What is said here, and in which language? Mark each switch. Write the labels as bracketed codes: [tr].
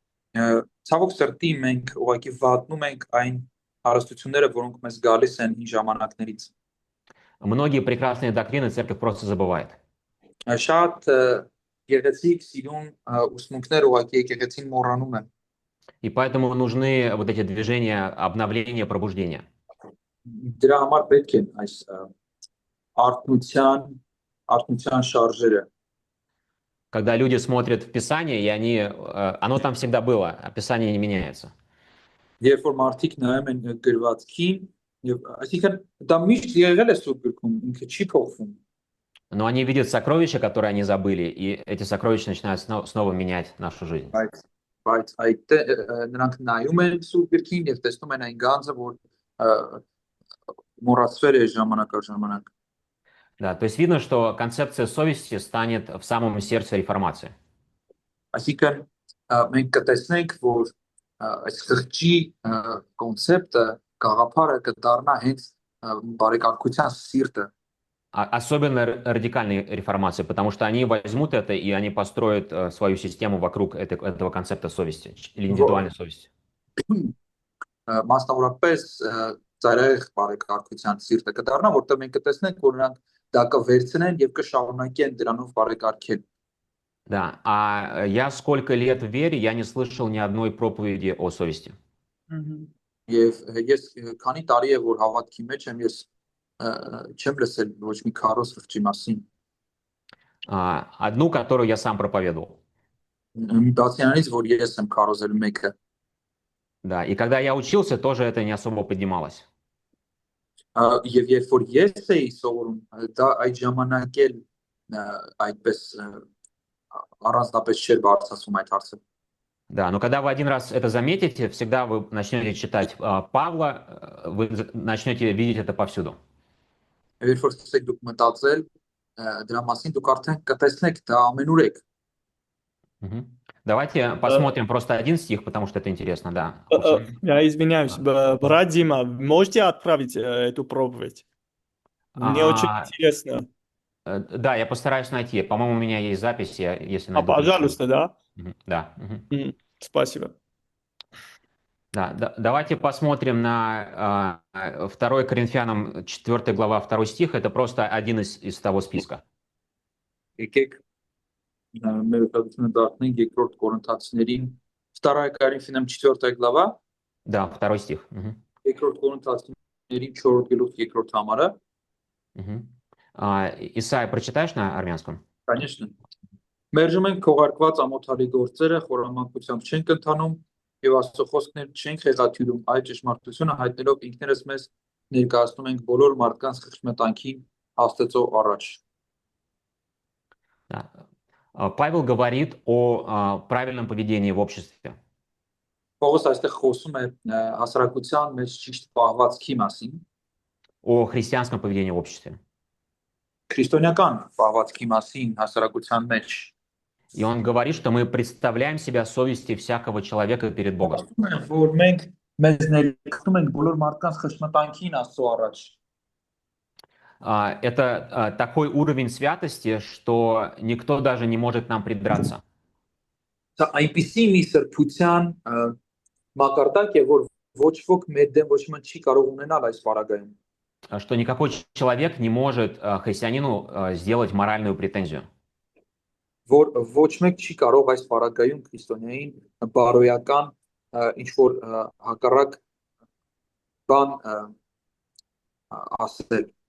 [hy] Ցավոք սրտի մենք ուղղակի վատնում ենք այն հարստությունները, որոնք մեզ գալիս են հին ժամանակներից։ [ru] Многие прекрасные доктрины церковь просто забывает. [hy] Շատ գեղեցիկ սիրուն ուսմունքներ ուղղակի եկեղեցին մոռանում է։ [ru] И поэтому нужны вот эти движения обновления, пробуждения. [hy] Դրա համար պետք են այս արթնության շարժերը։ [ru] Когда люди смотрят в Писание, и оно там всегда было, а Писание не меняется. [hy] Երբ որ մարդիկ նայում են գրվածքին, եւ այսինքն դա միշտ եղել է Սուրբ գրքում, ինքը չի փոխվում։ [ru] Но они видят сокровища, которые они забыли, и эти сокровища начинают снова менять нашу жизнь. [hy] Բայց այդ նրանք նայում են Սուրբ գրքին եւ տեսնում են այն գանձը, որ մոռացվել է ժամանակ առ ժամանակ։ [ru] Да, то есть видно, что концепция совести станет в самом сердце реформации. [hy] Այսինքն մենք կտեսնենք, որ այս խղճի կոնցեպտը գաղափարը կդառնա հենց բարեկարգության սիրտը։ [ru] Особенно радикальной реформации, потому что они возьмут это и они построят свою систему вокруг этого концепта совести или индивидуальной совести. [hy] Մասնավորապես ծայրահեղ բարեկարգության սիրտը կդառնա, որտեղ մենք կտեսնենք, որ նրանք դա կվերցնեն եւ կշարունակեն դրանով բարեկարգել։ [ru] Да, а я сколько лет в вере, я не слышал ни одной проповеди о совести. [hy] Եվ ես քանի տարի է որ հավատքի մեջ եմ, ես չեմ լսել ոչ մի քարոզ խղճի մասին։ [ru] Одну, которую я сам проповедовал. [hy] Բացի նրանից, որ ես եմ քարոզել մեկը։ [ru] Да, и когда я учился, тоже это не особо поднималось. [hy] Եվ երբ որ ես էի սովորում, դա այդ ժամանակ էլ այդպես առանձնապես չէր բարձրացում այդ հարցը։ [ru] Да, но когда вы один раз это заметите, всегда вы начнете читать Павла, вы начнете видеть это повсюду. [hy] Երբ որ սկսեք դուք մտածել դրա մասին, дук արդեն կտեսնեք դա ամենուր եք։ [ru] Давайте посмотрим просто один стих, потому что это интересно, да. Я извиняюсь, брат Дима, можете отправить эту проповедь? Мне очень интересно. Да, я постараюсь найти. По-моему, у меня есть запись, если найду. Пожалуйста, да? Да. Спасибо. Да, давайте посмотрим на 2 Коринфянам 4 глава 2 стих. Это просто один из того списка. [hy] Եկեք մեր ուղղությունը դառնենք երկրորդ Կորինթացիներին [ru] 2 Коринфянам 4 глава. Да, 2 стих. [hy] Երկրորդ Կորինթացիներին 4 գլուխ երկրորդ համարը։ [ru] Исайя, прочитаешь на армянском? Конечно. [hy] Մերժում ենք քողարկված ամոթալի գործերը, խորամանկությամբ չենք ընթանում եւ Աստծո խոսքներ չենք խեղաթյուրում, այդ ճշմարտությունը հայտնելով ինքներս մեզ ներկայացնում ենք բոլոր մարդկանց խղճմտանքի Աստծո առաջ։ [ru] Павел говорит о правильном поведении в обществе. [hy] Պողոս այստեղ խոսում է հասարակության մեջ ճիշտ պահվածքի մասին, [ru] о христианском поведении в обществе. [hy] Քրիստոնեական պահվածքի մասին հասարակության մեջ։ [ru] И он говорит, что мы представляем себя совести всякого человека перед Богом. [hy] Որ մենք մեզ ներկայացնում ենք բոլոր մարդկանց խղճմտանքին Աստծո առաջ։ [ru] Это такой уровень святости, что никто даже не может нам придраться. [hy] Դա այնպիսի մի սրբության մակարդակ է, որ ոչ ոք մեր դեմ ոչ մի չի կարող ունենալ այս բaragայում։ [ru] Что никакой человек не может христианину сделать моральную претензию. [hy] Որ ոչ մեկ չի կարող այս բaragայում քրիստոնեային բարոյական ինչ որ հակառակ բան ասել։